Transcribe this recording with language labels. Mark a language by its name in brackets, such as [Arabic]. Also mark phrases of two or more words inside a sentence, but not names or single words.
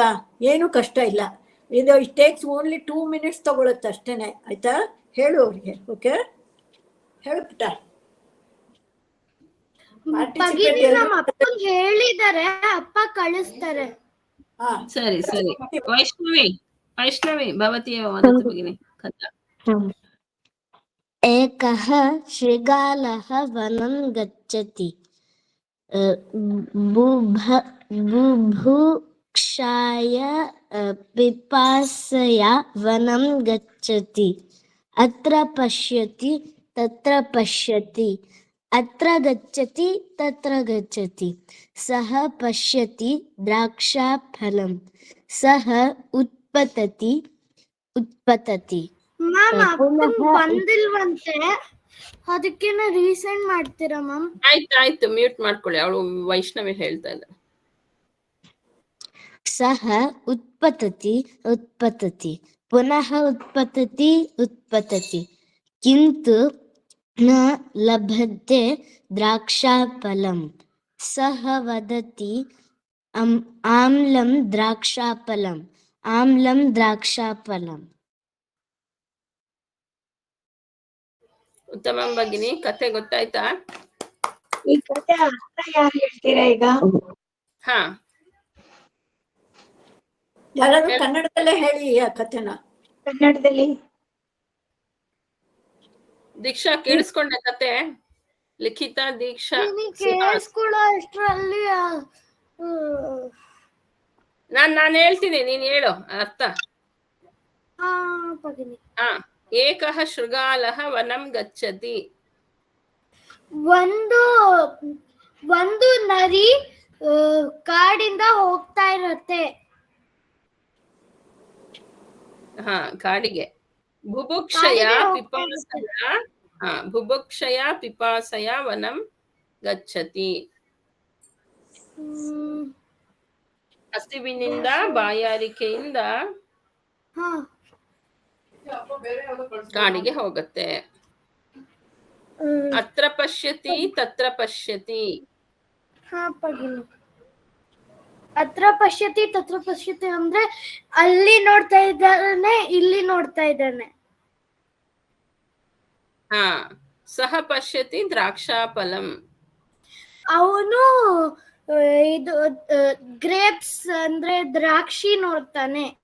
[Kannada] ಏನು ಕಷ್ಟ ಇಲ್ಲ. ಇದು [English] it takes only 2 minutes [Kannada] ತಗೊಳುತ್ತೆ ಅಷ್ಟೇನೆ, ಆಯ್ತಾ? ಹೇಳು ಅವ್ರಿಗೆ. ಓಕೆ, ಹೇಳು ಪುಟ್ಟ. ಭಗಿನಿ ನಮ್ಮ ಅಪ್ಪಂಗ್ ಹೇಳಿದಾರೆ, ಅಪ್ಪ ಕಳಿಸ್ತಾರೆ. ಸರಿ ಸರಿ. [Sanskrit] ವೈಷ್ಣವಿ ಭವತಿಯ ವದತು ಭಗಿನಿ ಕಥಾ. एकः शृगालः वनं गच्छति, बुभुक्षाय पिपासया वनं गच्छति, अत्र पश्यति तत्र पश्यति, अत्र गच्छति तत्र गच्छति, सः पश्यति द्राक्षाफलं, सः उत्पतति. [Kannada] ಮ್ಯಾಮ್ ಅಪ್ಪಂಗ್ ಬಂದಿಲ್ವಂತೆ, ಅದಕ್ಕೇನ ರೀಸೆಂಡ್ ಮಾಡ್ತೀರಾ ಮ್ಯಾಮ್? ಆಯ್ತು ಮ್ಯೂಟ್ ಮಾಡ್ಕೊಳ್ಳಿ. ಅವಳು ವೈಷ್ಣವಿ ಹೇಳ್ತಾ ಇದ್ದ. [Sanskrit] सः उत्पतति पुनः उत्पतति किन्तु न लभते द्राक्षाफलं, सः वदति आम्लं द्राक्षाफलम्. [Kannada] ಉತ್ತಮ ಭಗಿನಿ, ಕತೆ ಗೊತ್ತಾಯ್ತಾ? ಈ ಕತೆ ಅರ್ಥ ಯಾರು ಹೇಳ್ತೀರಾ ಈಗ? ಹಾ, ಯಾರಾದ್ರೂ ಕನ್ನಡದಲ್ಲೇ ಹೇಳಿ ಆ ಕಥೆನ. ಕನ್ನಡದಲ್ಲಿ ದೀಕ್ಷಾ ಕೇಳಿಸ್ಕೊಂಡೆ ಕತೆ? ಲಿಖಿತ, ದೀಕ್ಷಾ, ಕೇಳಿಸ್ಕೊಳ್ಳೋ ಅಷ್ಟ್ರಲ್ಲಿ ನಾನು ಹೇಳ್ತೀನಿ, ನೀನ್ ಹೇಳು ಅರ್ಥ. ಭಗಿನಿ, [Sanskrit] ಏಕಃ ಶೃಗಾಲಃ ವನಂ ಗಚ್ಚತಿ. [Kannada] ಒಂದು ನರಿ ಕಾಡಿಂದ ಹೋಗ್ತಾ ಇರತ್ತೆ. ಕಾಡಿಗೆ. [Sanskrit] ಬುಭುಕ್ಷಯ ಪಿಪಾಸಯ ವನಂ ಗಚ್ಚತಿ. [Kannada] ಹಸಿವಿನಿಂದ ಬಾಯಾರಿಕೆಯಿಂದ ಕಾಡಿಗೆ ಹೋಗುತ್ತೆ. [Sanskrit] ಅತ್ರ ಪಶ್ಯತಿ ತತ್ರ ಪಶ್ಯತಿ. ಅತ್ರ ಪಶ್ಯತಿ ತತ್ರ ಪಶ್ಯತಿ [Kannada] ಅಂದ್ರೆ ಅಲ್ಲಿ ನೋಡ್ತಾ ಇದ್ದಾನೆ, ಇಲ್ಲಿ ನೋಡ್ತಾ ಇದ್ದಾನೆ. [Sanskrit] ಸಹ ಪಶ್ಯತಿ ದ್ರಾಕ್ಷಾಫಲಂ. [Kannada] ಅವನು ಇದು ಗ್ರೇಪ್ಸ್ ಅಂದ್ರೆ ದ್ರಾಕ್ಷಿ ನೋಡ್ತಾನೆ.